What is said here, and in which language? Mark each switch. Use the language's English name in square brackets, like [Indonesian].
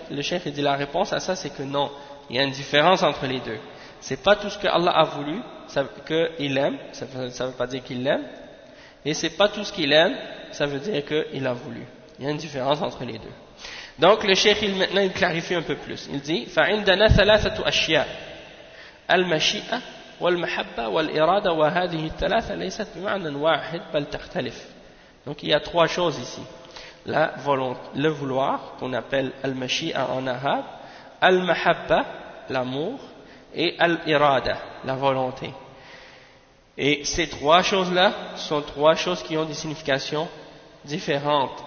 [French] Le cheikh il dit, la réponse à ça c'est que non, il y a une différence entre les deux. C'est pas tout ce que Allah a voulu qu'il aime, ça veut pas dire qu'il l'aime, et c'est pas tout ce qu'il aime, ça veut dire qu'il a voulu. Il y a une différence entre les deux. Donc le cheikh maintenant il clarifie un peu plus. Il dit [Arabic] فعندنا ثلاثة أشياء المشيئة والمحبة والإرادة وهذه الثلاثة ليست بمعنى واحد بل تختلف. [French] Donc il y a trois choses ici. La volonté, le vouloir, qu'on appelle al-mashi'a en arabe, al-mahabba, l'amour, et al-irada, la volonté. Et ces trois choses-là sont trois choses qui ont des significations différentes.